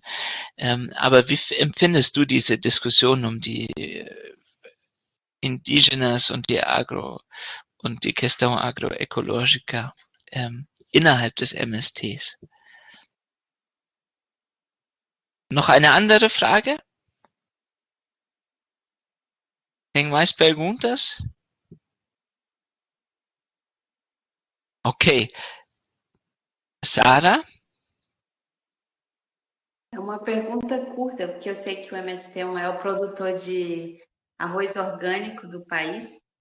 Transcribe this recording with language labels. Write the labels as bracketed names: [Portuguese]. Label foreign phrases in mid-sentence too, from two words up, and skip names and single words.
[German] Aber wie empfindest du diese Diskussion um die Indigenas und die [Portuguese] Questão agroecológica? [German] innerhalb des MSTs. Noch eine andere Frage? [Portuguese] Tem mais perguntas? Ok. Sara? É uma pergunta curta, porque eu sei que o MST é o maior produtor de arroz orgânico do país.